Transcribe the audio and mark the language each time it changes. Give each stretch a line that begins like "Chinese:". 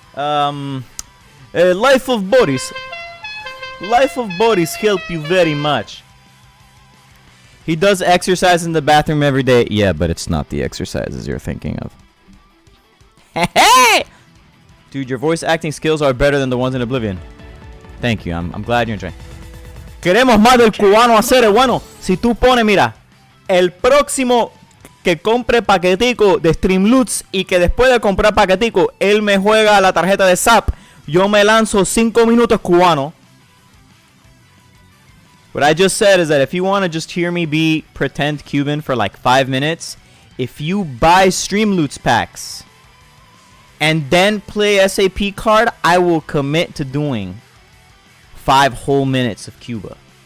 English: Life of Boris. Life of Boris help you very much. He does exercise in the bathroom every day. Yeah, but it's not the exercises you're thinking of. Hey! Dude, your voice acting skills are better than the ones in Oblivion. Thank you. I'm glad you're enjoying.
Spanish: Queremos más del cubano hacer el bueno. Si tú pones, mira, el próximo que compre paquetico de streamloots y que después de comprar paquetico, él me juega la tarjeta de SAP, yo me lanzo 5 minutos cubano.
English: What I just said is that if you want to just hear me be pretend Cuban for like 5 minutes, if you buy streamloots packs and then play SAP card, I will commit to doing 5 whole minutes of Cuba.